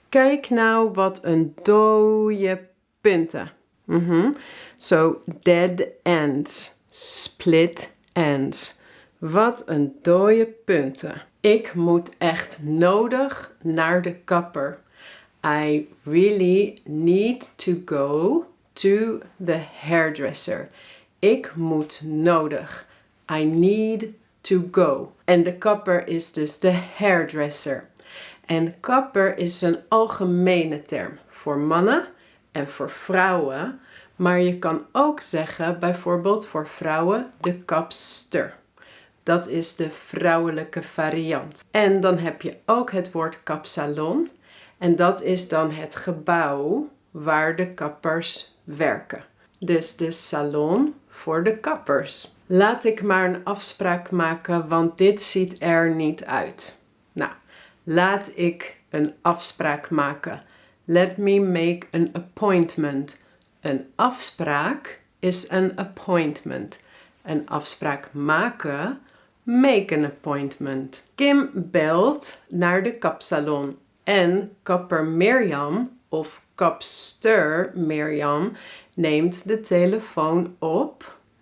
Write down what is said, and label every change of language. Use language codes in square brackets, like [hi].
[nl] Kijk nou wat een dode punten. [en] So, dead ends, split ends. [nl] Wat een dode punten. Ik moet echt nodig naar de kapper. [en] I really need to go to the hairdresser. [nl] Ik moet nodig. [en] I need to go. [nl] En de kapper is dus de hairdresser. En kapper is een algemene term voor mannen en voor vrouwen. Maar je kan ook zeggen, bijvoorbeeld voor vrouwen, de kapster. Dat is de vrouwelijke variant. En dan heb je ook het woord kapsalon. En dat is dan het gebouw waar de kappers werken. Dus de salon voor de kappers. Laat ik maar een afspraak maken, want dit ziet er niet uit. Nou, laat ik een afspraak maken. [en] Let me make an appointment. [nl] Een afspraak is een appointment. Een afspraak maken, [en] make an appointment. [nl] Kim belt naar de kapsalon en kapper Mirjam of kapster Mirjam neemt de telefoon op.